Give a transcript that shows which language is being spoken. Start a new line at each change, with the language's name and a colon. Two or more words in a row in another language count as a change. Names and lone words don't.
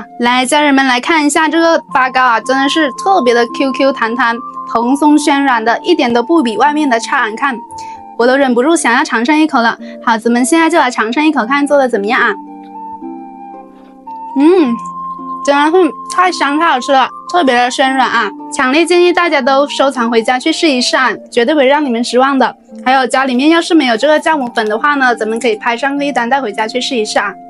Chinese: 來，家人們來看一下這個發糕啊，真的是特別的 QQ 彈彈，蓬鬆暄軟的，一點都不比外面的差。你看，我都忍不住想要嘗上一口了。好，咱們現在就來嘗上一口，看做的怎麼樣啊？真的是太香太好吃了，特別的暄軟啊！強烈建議大家都收藏回家去試一試啊，絕對不會讓你們失望的。還有家裡面要是沒有這個酵母粉的話呢，咱們可以拍上個1單帶回家去試一試啊。